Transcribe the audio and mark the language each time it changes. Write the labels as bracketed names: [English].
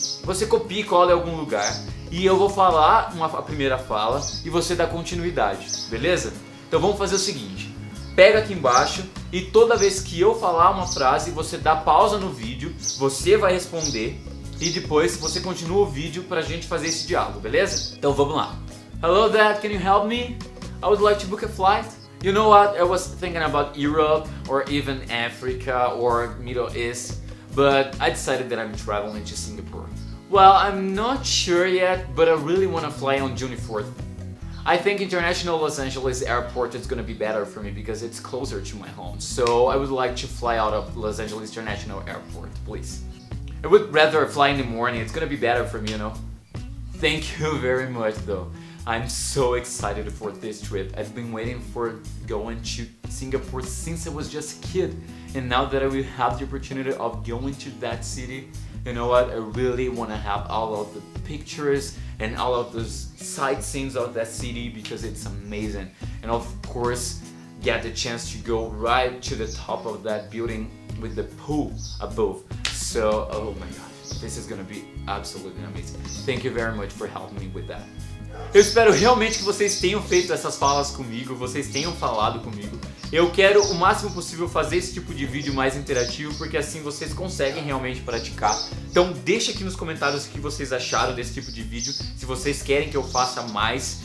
[Portuguese] Você copia e cola em algum lugar, e eu vou falar a primeira fala, e você dá continuidade, beleza? Então vamos fazer o seguinte, pega aqui embaixo, e toda vez que eu falar uma frase, você dá pausa no vídeo, você vai responder, e depois você continua o vídeo pra gente fazer esse diálogo, beleza? Então vamos lá. [English] Hello Dad, can you help me? I would like to book a flight. You know what, I was thinking about Europe or even Africa or Middle East, but I decided that I'm traveling to Singapore. Well, I'm not sure yet, but I really want to fly on June 4th. I think International Los Angeles Airport is going to be better for me because it's closer to my home. So I would like to fly out of Los Angeles International Airport, please. I would rather fly in the morning, it's gonna be better for me, you know. Thank you very much though. I'm so excited for this trip. I've been waiting for going to Singapore since I was just a kid. And now that I will have the opportunity of going to that city, you know what, I really want to have all of the pictures and all of those sightseeing of that city because it's amazing. And of course, get the chance to go right to the top of that building with the pool above. So, oh my gosh, this is gonna be absolutely amazing. Thank you very much for helping me with that. [Portuguese] Eu espero realmente que vocês tenham feito essas falas comigo, vocês tenham falado comigo. Eu quero o máximo possível fazer esse tipo de vídeo mais interativo, porque assim vocês conseguem realmente praticar. Então deixa aqui nos comentários o que vocês acharam desse tipo de vídeo, se vocês querem que eu faça mais.